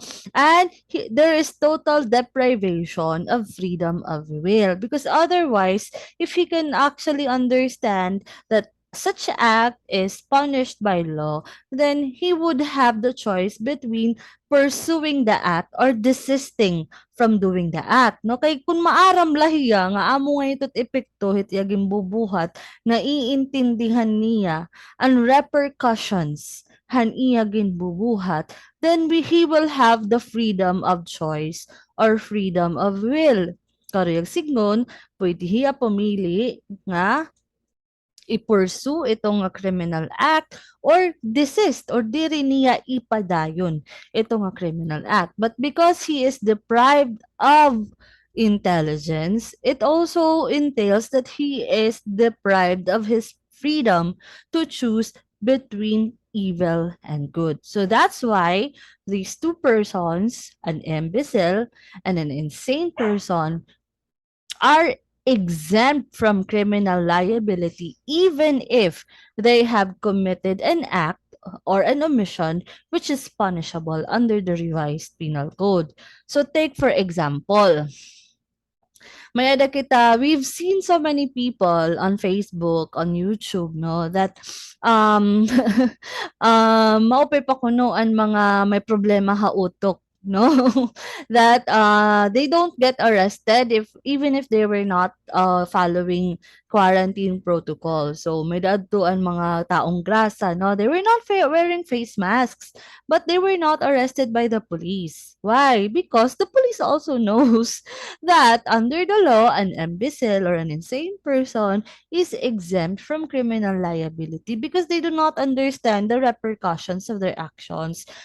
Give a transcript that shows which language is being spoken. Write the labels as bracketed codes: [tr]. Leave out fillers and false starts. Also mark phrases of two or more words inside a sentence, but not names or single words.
[en] And there is total deprivation of freedom of will, because otherwise, if he can actually understand that such act is punished by law, then he would have the choice between pursuing the act or desisting from doing the act. [war] No, kay kung maaram lahiya nga amo nga ito't epekto iti aging bubuhat, naiintindihan niya ang repercussions han iya ginbubuhat, [en] then he will have the freedom of choice or freedom of will. [war] Karuyag signon, pwede hiya pumili nga i-pursue itong [en] criminal act [war] or desist or diri niya ipadayon itong [en] criminal act. But because he is deprived of intelligence, it also entails that he is deprived of his freedom to choose between evil and good. So that's why these two persons, an imbecile and an insane person, are exempt from criminal liability even if they have committed an act or an omission which is punishable under the revised penal code. So take for example, [war] Mayada kita, [en] we've seen so many people on Facebook, on YouTube, no, that um [war] maupay pa kunoan mga may problema ha utok, [en] no, that they don't get arrested if even if they were not following quarantine protocol. [war] So may dadtuan mga taong grasa, [en] no, they were not wearing face masks, but they were not arrested by the police. Why? Because the police also knows that under the law, an imbecile or an insane person is exempt from criminal liability because they do not understand the repercussions of their actions.